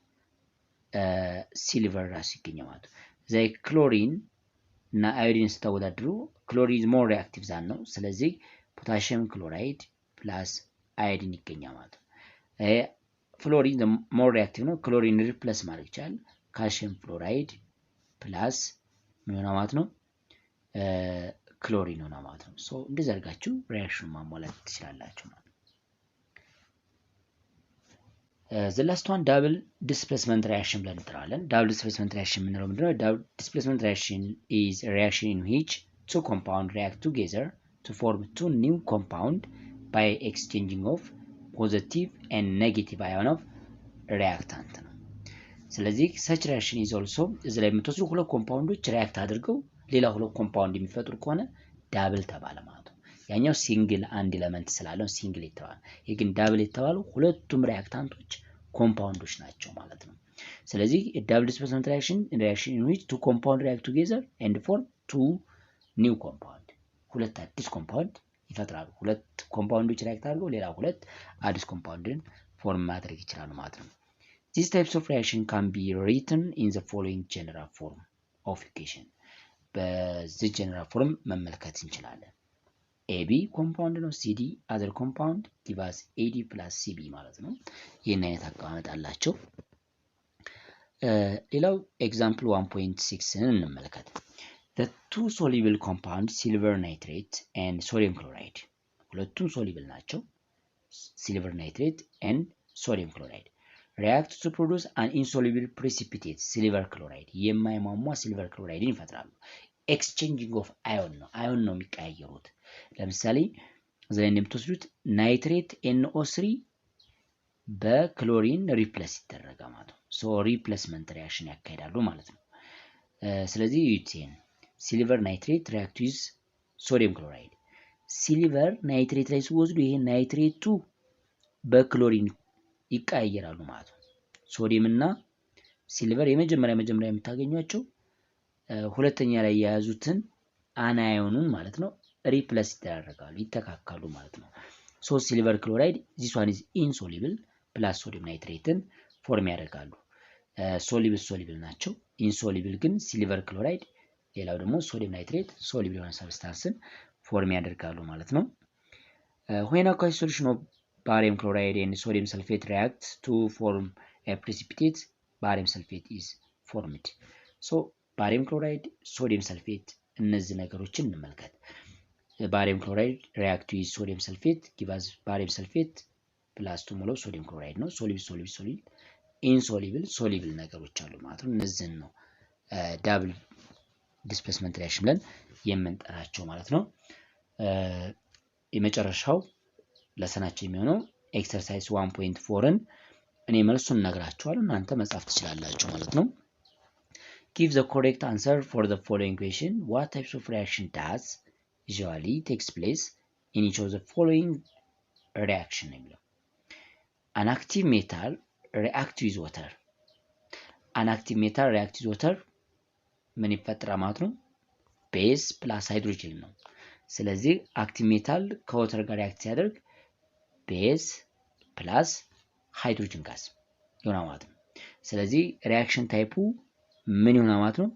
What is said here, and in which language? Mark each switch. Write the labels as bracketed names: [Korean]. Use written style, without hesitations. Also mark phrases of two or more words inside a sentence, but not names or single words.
[Amharic] ሲልቨር ራሱ ይገኛል ማለት ነው። ዘይ ክሎሪን እና አዮዲን ስታወዳድሩ ክሎሪን [English] more reactive than [Amharic] ነው። ስለዚህ [English] potassium chloride plus iodine [Amharic] ይገኛል ማለት ነው። [English] fluorine more reactive [Amharic] ነው። [English] chlorine replace [Amharic] ማድረግ ይቻላል። [English] calcium fluoride plus [Amharic] ምን ሆነ ማለት ነው? ክሎሪን ሆነ ማለት ነው። ሶ እንደዚህ አድርጋችሁ ሪአክሽን ማሟላት ትችላላችሁ ማለት ነው። [English] the last one double displacement reaction [Amharic] ብለን እንጠራዋለን። [English] double displacement reaction [Amharic] የምንለው ምንድነው? [English] double displacement reaction is a reaction in which two compounds react together to form two new compound by exchanging of positive and negative ion of reactant [Amharic] ነው። ስለዚህ [English] such reaction is also እዚህ [Amharic] ላይ የምትወስዱ ሁለት ኮምፓውንዶች ሪያክት አድርገው ሌላ ሁለት ኮምፓውንድ የሚፈጥሩ ከሆነ ዳብል ተባለ ማለት ነው። ያኛው ሲንግል አንድ ኤሌመንት ስላለው ሲንግል የተባለ ይሄ ግን ዳብል የተባለው ሁለቱም ሪአክታንቶች ኮምፓውንዶች ናቸው ማለት ነው። ስለዚህ [English] double displacement reaction in which two compound react together and form two new compound [Amharic] ሁለት አዲስ ኮምፓውንድ ይፈጥራሉ። ሁለት ኮምፓውንዶች ሪአክት አድርገው ሌላ ሁለት አዲስ ኮምፓውንድን ፎርም ማድረግ ይችላሉ ማለት ነው። [English] These types of reaction can be written in the following general form of equation [Amharic] በዚህ [English] general form [Amharic] መመልከት እንችላለን። AB ኮምፓውንድ ነው። [English] CD other compound give us AD plus CB [Amharic] ማለት ነው። ይህን አይነት አቀማመጥ አላቸው። ሌላው ኤግዛምፕል 1.6ን እንመልከት። [English] The two soluble compounds silver nitrate and sodium [Amharic] chloride ሁለቱም ሶሉብል ናቸው። [English] silver nitrate and sodium chloride react to produce an insoluble precipitate silver chloride [Amharic] የማይሟሟ [English] silver chloride [Amharic] ይፈጥራሉ። [English] exchanging of ion [Amharic] ነው። አዮን ነው የሚቀያየሩት። ለምሳሌ እዚህ ላይ እንደምትወስዱት ናይትሬት NO3 በክሎሪን ሪፕለስ ይደረጋል ማለት ነው። ሶ [English] replacement reaction [Amharic] ያካሂዳሉ ማለት ነው። ስለዚህ ዩቲን [English] silver nitrate react with sodium chloride silver nitrate [Amharic] ላይ ሲወስዱ ይሄ ናይትሬቱ በክሎሪን ይቀያየራሉ ማለት ነው። ሶዲየም እና ሲልቨር የመጀመሪያ የምታገኟቸው ሁለተኛ ላይ የያዙትን አናዮኑን ማለት ነው ሪፕለስ ይደረጋሉ ይተካካሉ ማለት ነው። ሶ [English] silver chloride this one is insoluble plus sodium nitrate [Amharic] ፎርም ያደርጋሉ። ሶሉብል ናቸው። ኢንሶሉብል ግን [English] silver chloride [Amharic] ሌላው ደግሞ [English] sodium nitrate soluble [Amharic] የሆነ ሰብስታንስን ፎርም ያደርጋሉ ማለት ነው። [English] when aqueous solution of barium chloride and sodium sulfate react to form a precipitate barium sulfate is formed so barium chloride sodium sulfate [Amharic] እነዚህ ነገሮችን እንመልከት። [English] barium chloride react with sodium sulfate gives barium sulfate plus 2 mole sodium chloride [Amharic] ነው። [English] soluble insoluble soluble [Amharic] ነገሮች አሉ ማለት ነው። እነዚህን ነው [English] double displacement reaction [Amharic] ብለን የምንጠራቸው ማለት ነው። የመጨረሻው ለሰናቸው የሚሆነው ኤክሰርሳይዝ 1.4ን እኔ መልሱን እነግራችኋለሁ እናንተ መጻፍ ትችላላችሁ ማለት ነው። [English] Give the correct answer for the following question. What types of reaction does usually takes place in each of the following reaction? An active metal react with water. An active metal react with water [Amharic] ምን ይፈጥራል ማለት ነው? [English] base plus hydrogen [Amharic] ነው። ስለዚህ [English] active metal [Amharic] ከወተር ጋር ሪአክት ሲያደርግ [English] base plus hydrogen gas [Amharic] ይሆናል ማለት ነው። ስለዚህ ሪአክሽን ታይፑ ምን ይሆናል ማለት ነው?